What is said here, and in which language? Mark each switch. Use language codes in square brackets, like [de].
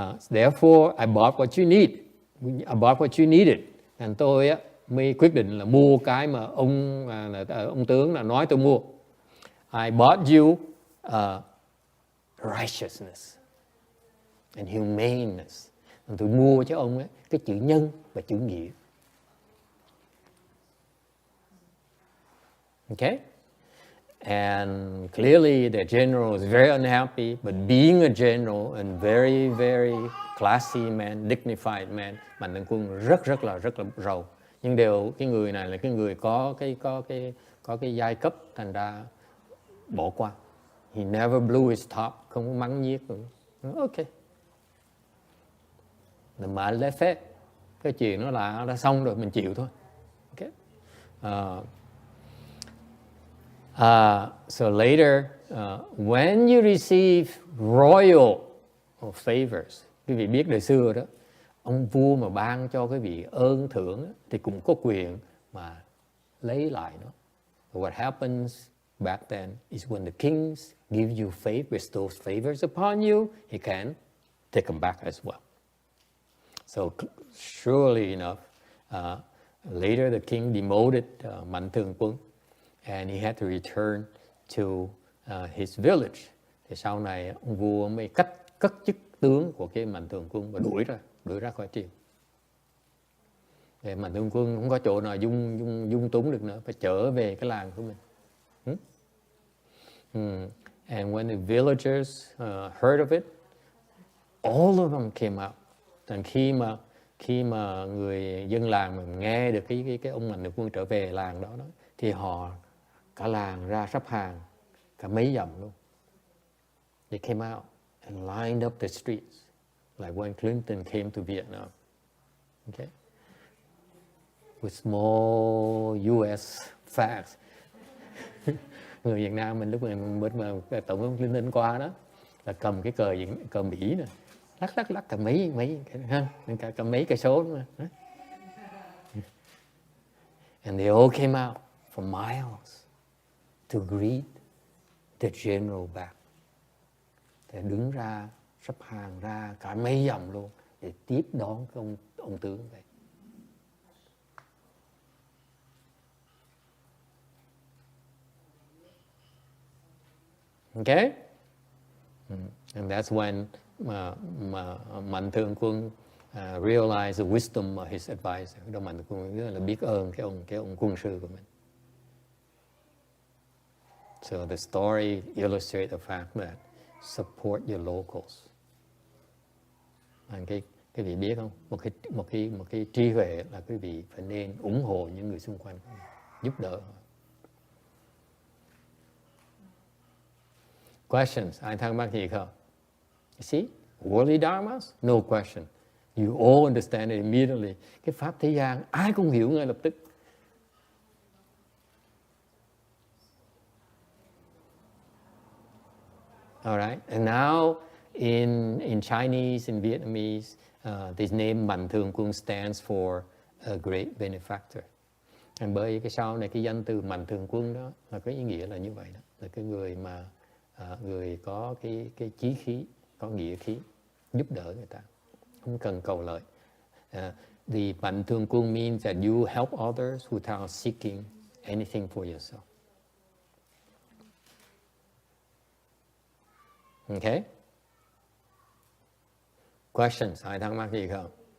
[en] Therefore, I bought what you need. I bought what you needed. [vi] And tôi á mới quyết định là mua cái mà ông tướng là nói tôi mua. [en] I bought you righteousness and humaneness. [vi] Tôi mua cho ông ấy cái chữ nhân và chữ nghĩa. [en] Okay? And clearly the general was very unhappy, but being a general and very, very classy man, dignified man, Mạnh Thường Quân [vi] rất là giàu. Nhưng cái người này là cái người có cái giai cấp, thành ra bỏ qua. [en] He never blew his top, [vi] không có mắng nhiếc. [en] Okay. [vi] Mà lẽ phép, cái chuyện nó là đã xong rồi, mình chịu thôi. Okay. [en] So later, when you receive royal favors, [vi] quý vị biết đời xưa đó, ông vua mà ban cho quý vị ơn thưởng thì cũng có quyền mà lấy lại nó. [en] What happens back then is when the kings give you bestows favors upon you, he can take them back as well. So surely enough, later the king demoted Mạnh Thường Quân, and he had to return to his village. [vi] Thì sau này ông vua mới cất chức tướng của cái Mạnh Thường Quân và đuổi ra khỏi triều. Để Mạnh Thường Quân không có chỗ nào dung túng được nữa, phải trở về cái làng của mình. [en] And when the villagers heard of it, all of them came out. [vi] Thành khi mà người dân làng mình nghe được cái ông Mạnh Thường Quân trở về làng đó thì họ cả làng ra sắp hàng cả mấy dặm luôn. [en] They came out and lined up the streets like when Clinton came to Vietnam. Okay? With small US flags. [vi] Người Việt Nam mình lúc mình mà tổng thống Clinton qua đó là cầm cái cờ Mỹ nè, lắc cả mấy cả mấy cây số nữa. [en] And they all came out for miles to greet the general back. [vi] Để đứng ra sắp hàng ra cả mấy dặm luôn để tiếp đón cái ông tướng vậy. [en] Okay? And that's when mà Mạnh Thường Quân realize the wisdom of his advisor. [vi] Đó Mạnh Thường Quân rất là biết ơn cái ông quân sư của mình. [en] So the story illustrates the fact that support your locals. [vi] Cái vị biết không? Một cái trí huệ là quý vị phải nên ủng hộ những người xung quanh, giúp đỡ. Questions? Ai thắc mắc gì không? [en] You see, worldly dharmas, no question. You all understand it immediately. [vi] Cái pháp thế gian ai cũng hiểu ngay lập tức. [en] All right, and now in Chinese, in Vietnamese, this name Mạnh Thường Quân stands for a great benefactor. [vi] And bởi cái sau này cái danh từ Mạnh Thường Quân đó là có ý nghĩa là như vậy đó, là cái người mà người có cái chí khí, có nghĩa khí, giúp đỡ người ta, không cần cầu lợi. [en] The Mạnh Thường Quân means that you help others without seeking anything for yourself. Okay? [vi] Questions? Ai thắc mắc gì không?